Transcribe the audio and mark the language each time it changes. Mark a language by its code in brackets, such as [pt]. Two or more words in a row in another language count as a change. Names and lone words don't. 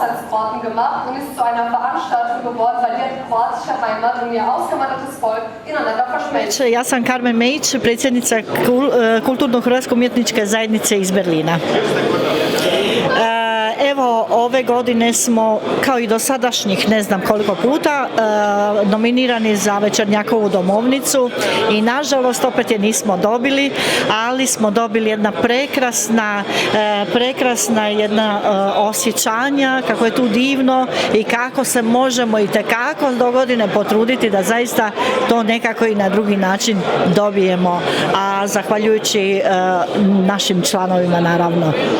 [de] Kroaten gemacht und ist zu einer Veranstaltung geworden, bei der die kroatische Heimat und ihr ausgewandertes Volk ineinander verschmelzen. [hr] Ja sam Karmen Mejić, predsjednica Kulturno-hrvatske umjetničke zajednice iz Berlina. Evo, ove godine smo, kao i dosadašnjih ne znam koliko puta, nominirani za Večernjakovu domovnicu i nažalost opet je nismo dobili, ali smo dobili jedna prekrasna jedna osjećanja kako je tu divno i kako se možemo i tekako do godine potruditi da zaista to nekako i na drugi način dobijemo, a zahvaljujući našim članovima naravno.